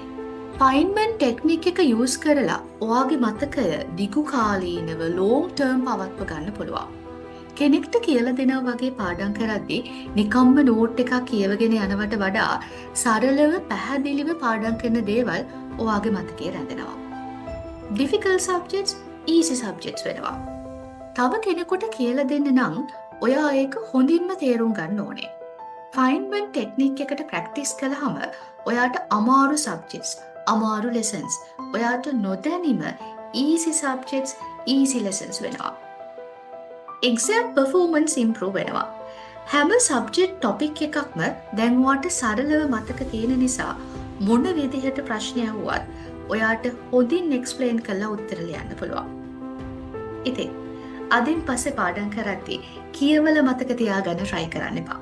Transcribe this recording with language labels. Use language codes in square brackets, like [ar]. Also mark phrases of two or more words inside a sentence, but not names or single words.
[si] ෆයින්මන් ටෙක්නික් එක යූස් කරලා ඔයාගේ මතකය දිගු කාලීනව [en] long term [si] පවත්ව ගන්න පුළුවන්. කෙනෙක්ට කියලා දෙනවා වගේ පාඩම් කරද්දී නිකම්ම නෝට් එකක් කියවගෙන යනවට වඩා සරලව පැහැදිලිව පාඩම් කරන දේවල් ඔයාගේ මතකයේ රැඳෙනවා. [en] difficult subjects easy subjects වෙනවා. [si] තව කෙනෙකුට කියලා දෙන්න නම් ඔයා ඒක හොඳින්ම තේරුම් ගන්න ඕනේ. ෆයින්මන් ටෙක්නික් එකට ප්‍රැක්ටිස් කළාම ඔයාට අමාරු subjects, අමාරු lessons, ඔයාට නොදැනීම [en] easy subjects, easy lessons [si] වෙනවා. [en] exam performance improve [si] වෙනවා. හැම [en] subject topic [si] එකක්ම දැන් ඔයාට සරලව මතක තියෙන නිසා මොන විදිහට ප්‍රශ්න ඇහුවත් ඔයාට හොඳින් එක්ස්ප්ලেইন කරලා උත්තර ලියන්න පුළුවන්. ඉතින් අදින් පස්සේ පාඩම් කරද්දී කියවල මතක තියාගන්න try කරන්න එපා.